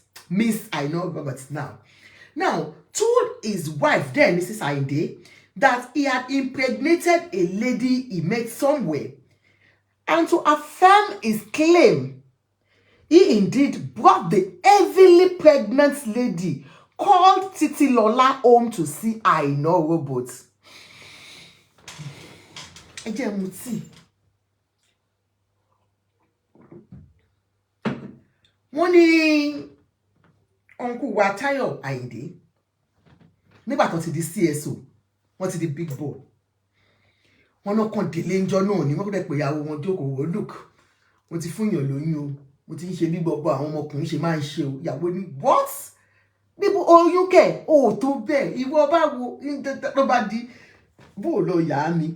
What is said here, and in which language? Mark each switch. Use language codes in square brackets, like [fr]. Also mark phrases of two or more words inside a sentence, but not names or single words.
[en] Miss Ayinde Roberts now. Now, told his wife then, Mrs. Ayinde, that he had impregnated a lady he met somewhere. And to affirm his claim, he indeed brought the heavily pregnant lady called Titilola home to see Ayinde Roberts. [yo] Wọ́n ní uncle wa Tayo Ayinde, nígbà tó ti di CSO, wọ́n ti di [en] big boy. [yo] Wọ́n náà kàn délé ńjọ́ náà ni wọ́n dẹ̀ pé ìyàwó wọn jókòó wò, look, mo ti fún yàn lóyún o, mo ti ń ṣe bí gbogbo àwọn ọmọkùnrin ṣe máa ń ṣe o. Ìyàwó ní what? Níbo oyún kẹ̀? O tó bẹ́ẹ̀, ìwọ bá wo ló bá di bó lọ yá mi.